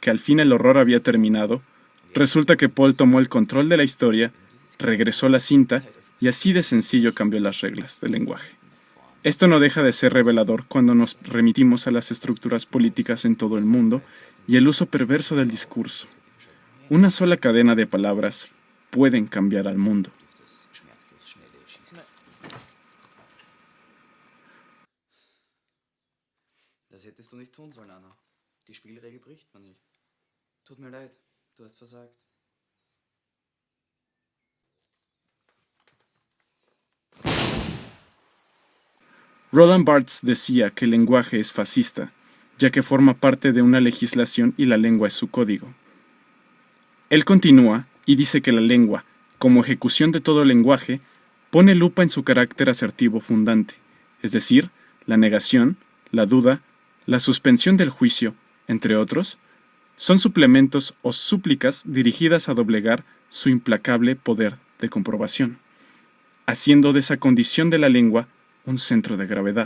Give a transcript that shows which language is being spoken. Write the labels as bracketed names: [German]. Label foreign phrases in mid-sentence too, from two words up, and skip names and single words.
[Spanish] que al fin el horror había terminado, resulta que Paul tomó el control de la historia, regresó la cinta y así de sencillo cambió las reglas del lenguaje. Esto no deja de ser revelador cuando nos remitimos a las estructuras políticas en todo el mundo y el uso perverso del discurso. Una sola cadena de palabras pueden cambiar al mundo. [German] Das hättest du nicht tun sollen, Anna. Die Spielregel bricht man nicht. Tut mir leid, du hast versagt. [Spanish] Roland Barthes decía que el lenguaje es fascista, ya que forma parte de una legislación y la lengua es su código. Él continúa y dice que la lengua, como ejecución de todo lenguaje, pone lupa en su carácter asertivo fundante, es decir, la negación, la duda, la suspensión del juicio, entre otros, son suplementos o súplicas dirigidas a doblegar su implacable poder de comprobación, haciendo de esa condición de la lengua un centro de gravedad.